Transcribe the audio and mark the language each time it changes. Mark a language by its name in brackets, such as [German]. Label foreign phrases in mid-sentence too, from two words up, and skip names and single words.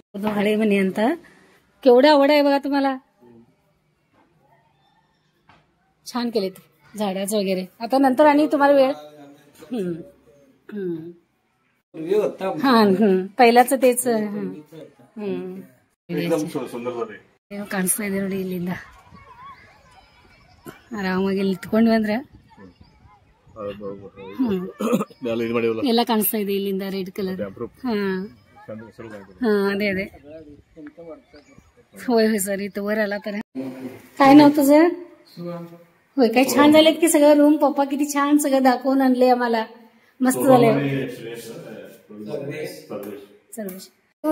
[Marathi] हळे म्हणे आता केवढं आवड आहे बघा तुम्हाला. छान केलेत झाडाचं वगैरे. आता नंतर आणि तुम्हाला वेळ. हा पहिल्याच तेच. एकदम सुंदर झाले. [Kannada] ಕಾಣಿಸ್ತಾ ಇದೆ ನೋಡಿ ಇಲ್ಲಿಂದ ಆರಾಮಾಗಿ ಇಲ್ಲಿ ನಿಂತ್ಕೊಂಡ್ವಿ ಅಂದ್ರೆ ಎಲ್ಲ ಕಾಣಿಸ್ತಾ ಇದೆ ಇಲ್ಲಿಂದ [English] red colour. [Marathi] अरे अरे होय होय सर इथं वर आला तर काय नाव तुझं? होय काय छान झालेत की सगळं रूम. पप्पा किती छान सगळं दाखवून आणले आम्हाला. मस्त झाले सर्व.